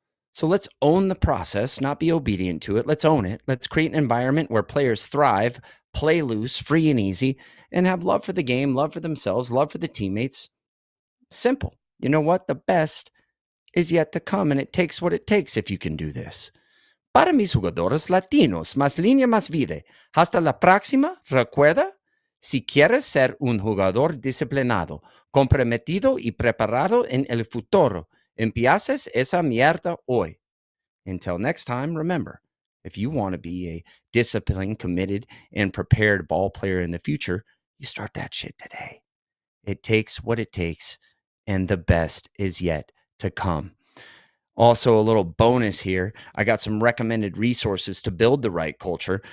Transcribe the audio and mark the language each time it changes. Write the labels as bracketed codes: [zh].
[en] So let's own the process, not be obedient to it. Let's own it. Let's create an environment where players thrive, play loose, free and easy, and have love for the game, love for themselves, love for the teammates. Simple. You know what? The best is yet to come, and it takes what it takes if you can do this. [es] Para mis jugadores latinos, más línea, más vida. Hasta la próxima, recuerda, si quieres ser un jugador disciplinado, comprometido y preparado en el futuro, empieces esa mierda hoy. [en] Until next time, remember, if you want to be a disciplined, committed, and prepared ball player in the future, you start that shit today. It takes what it takes, and the best is yet to come. Also, a little bonus here. I got some recommended resources to build the right culture.